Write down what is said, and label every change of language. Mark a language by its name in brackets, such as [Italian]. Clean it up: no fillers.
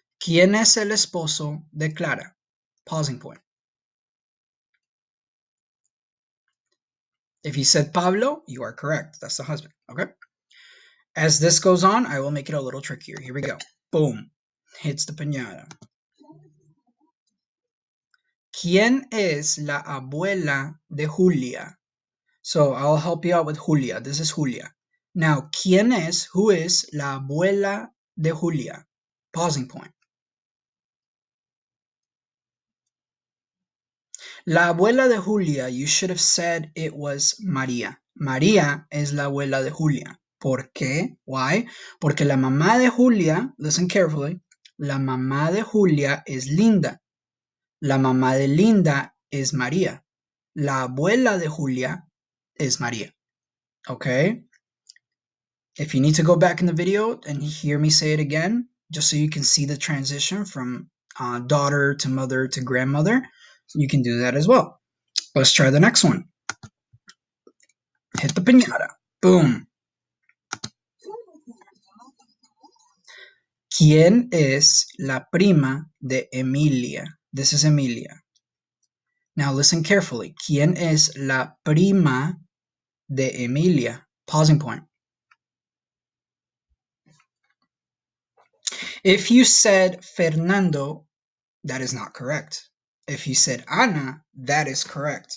[Spanish] ¿Quién es el esposo de Clara? [English] Pausing point. If you said Pablo, you are correct. That's the husband, okay? As this goes on, I will make it a little trickier. Here we go. Boom. Hits the piñata. [Spanish] ¿Quién es la abuela de Julia? [English] So I'll help you out with Julia. This is Julia. Now, [Spanish] ¿quién es, [English] who is [Spanish] la abuela de Julia? [English] Pausing point. [Spanish] La abuela de Julia, [English] you should have said it was María. [Spanish] María es la abuela de Julia. ¿Por qué? [English] Why? [Spanish] Porque la mamá de Julia, [English] listen carefully, [Spanish] la mamá de Julia es Linda. La mamá de Linda es María. La abuela de Julia es María. [English] Okay? If you need to go back in the video and hear me say it again, just so you can see the transition from daughter to mother to grandmother, you can do that as well. Let's try the next one. Hit the piñata. Boom. [Spanish] ¿Quién es la prima de Emilia? [English] This is Emilia. Now listen carefully. [Spanish] ¿Quién es la prima de Emilia? [English] Pausing point. If you said Fernando, that is not correct. If you said Ana, that is correct.